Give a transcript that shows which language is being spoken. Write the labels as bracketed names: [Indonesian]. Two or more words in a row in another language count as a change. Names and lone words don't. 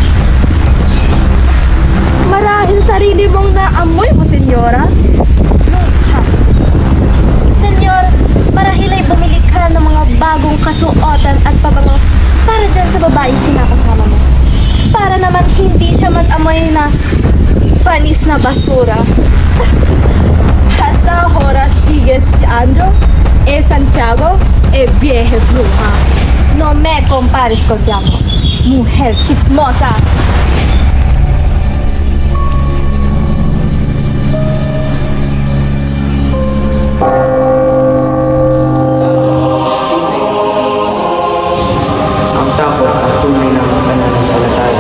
[Filipino] Marahil sarili mong naamoy mo, senyora? Ha? Senyor, marahil ay bumili ka ng mga bagong kasuotan at pabango para dyan sa babaeng kinakasama mo. Para naman hindi siya mag-amoy na panis na basura. [Spanish] Hasta ahora sigues siendo Santiago vieja bruja. No me compares con Tiago, mujer chismosa. [Filipino] Ang takot ang tunay na pananampalataya.